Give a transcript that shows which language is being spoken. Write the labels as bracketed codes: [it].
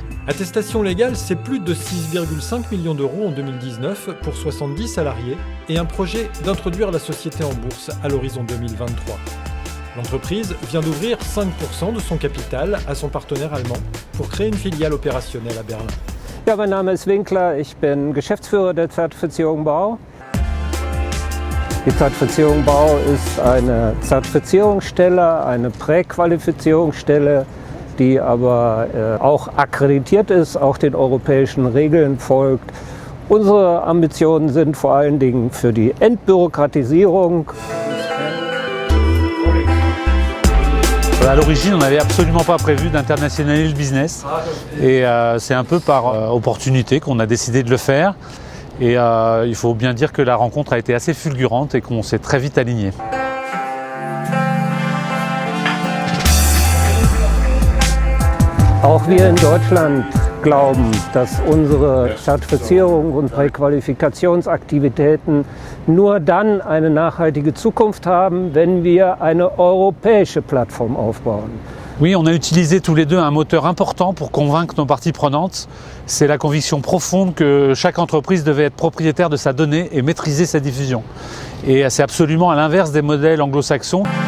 [fr] Attestation Légale, c'est plus de 6,5 millions d'euros en 2019 pour 70 salariés et un projet d'introduire la société en bourse à l'horizon 2023. L'entreprise vient d'ouvrir 5% de son capital à son partenaire allemand pour créer une filiale opérationnelle à Berlin. [de] Ja, mein Name ist Winkler, ich bin Geschäftsführer der Zertifizierung Bau. Die Zertifizierung Bau ist eine Zertifizierungsstelle, eine Präqualifizierungsstelle, die aber auch akkreditiert ist, auch den europäischen Regeln folgt. Unsere Ambitionen sind vor allen Dingen für die Entbürokratisierung. [fr] À l'origine, on n'avait absolument pas prévu d'internationaliser le business et c'est un peu par opportunité qu'on a décidé de le faire. Et il faut bien dire que la rencontre a été assez fulgurante et qu'on s'est très vite aligné. [de] Auch wir in Deutschland glauben, dass unsere Zertifizierung und Präqualifikationsaktivitäten nur dann eine nachhaltige Zukunft haben, wenn wir eine europäische Plattform aufbauen. [fr] Oui, on a utilisé tous les deux un moteur important pour convaincre nos parties prenantes. C'est la conviction profonde que chaque entreprise devait être propriétaire de sa donnée et maîtriser sa diffusion. Et c'est absolument à l'inverse des modèles anglo-saxons.